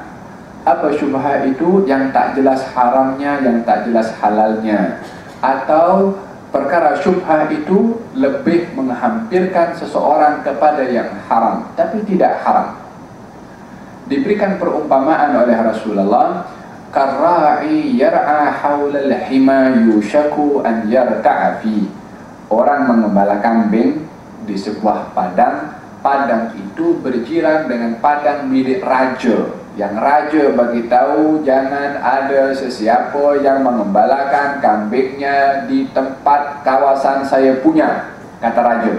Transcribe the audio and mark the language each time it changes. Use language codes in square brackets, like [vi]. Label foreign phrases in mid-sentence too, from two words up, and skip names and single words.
[ms] Apa syubhat itu? Yang tak jelas haramnya, yang tak jelas halalnya. Atau perkara syubhat itu lebih menghampirkan seseorang kepada yang haram tapi tidak haram. Diberikan perumpamaan oleh Rasulullah, [ar] كالراعي يرعى حول الحمى يوشك أن يرتع فيه. [ms] Orang mengembala kambing di sebuah padang. Padang itu berjiran dengan padang milik raja. Yang raja bagi tahu jangan ada sesiapa yang mengembalakan kambingnya di tempat kawasan saya punya, kata raja.